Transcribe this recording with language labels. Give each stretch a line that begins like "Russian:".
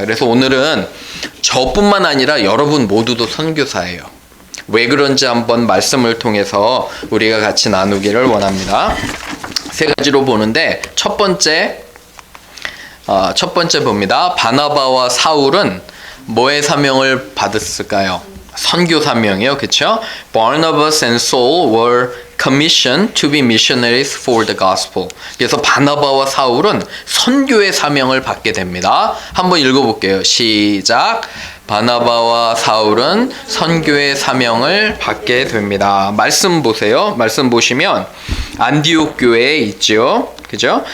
Korean: 그래서 오늘은 저뿐만 아니라 여러분 모두도 선교사예요. 왜 그런지 한번 말씀을 통해서 우리가 같이 나누기를 원합니다. 세 가지로 보는데 첫 번째 봅니다. 바나바와 사울은 뭐의 사명을 받았을까요? 선교 사명이요, 그렇죠?
English: Barnabas and Saul were commissioned to be missionaries for the gospel.
Korean: 그래서 바나바와 사울은 선교의 사명을 받게 됩니다. 한번 읽어볼게요. 시작. 바나바와 사울은 선교의 사명을 받게 됩니다. 말씀 보세요. 말씀 보시면 안디옥 교회에 있죠, 그죠?